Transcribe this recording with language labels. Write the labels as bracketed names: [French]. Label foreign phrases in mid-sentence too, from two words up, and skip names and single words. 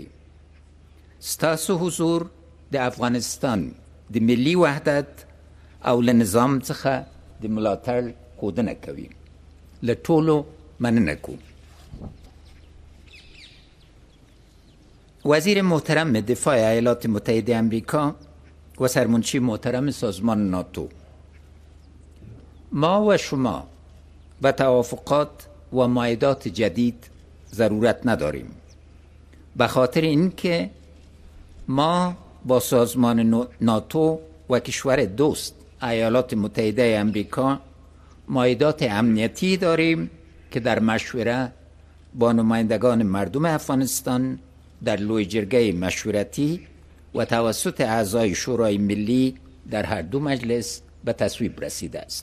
[Pashto] ستاسو حضور د افغانستان د ملي وحدت او له نظام څخه د ملاتړ ښودنه کوي. له ټولو مننه کوم. [Persian] وزیر محترم دفاع ایالات متحده امریکا و سرمنشی محترم سازمان ناتو، ما و شما به توافقات و معاهدات جدید ضرورت نداریم، به خاطر اینکه ما با سازمان ناتو و کشور دوست ایالات متحده امریکا معاهدات امنیتی داریم که در مشوره با نمایندگان مردم افغانستان در لوی جرگه مشورتی و توسط اعضای شورای ملی در هر دو مجلس به تصویب رسیده است.